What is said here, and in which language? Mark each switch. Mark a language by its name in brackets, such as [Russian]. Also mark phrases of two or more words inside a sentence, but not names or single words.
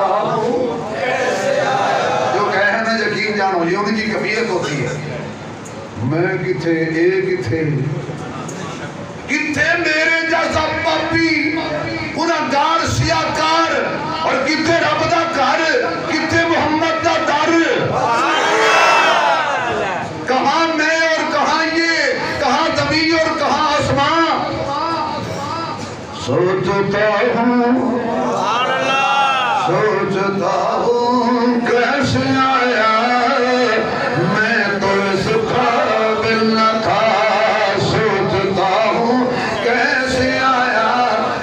[Urdu] ہوں کیسے آیا جو کہے نا یقین جانو یہ ان کی کفیت ہوتی ہے [Punjabi] میں کتھے اے کتھے کتھے میرے جیسا پاپی گناہگار سیاکار اور کتھے رب دا گھر کتھے محمد دا در [Urdu] کہاں میں اور کہاں یہ کہاں زمین اور کہاں آسمان سوچتا ہوں سوچتا ہوں کیسے آیا میں تو اس قابل نہ تھا سوچتا ہوں کیسے آیا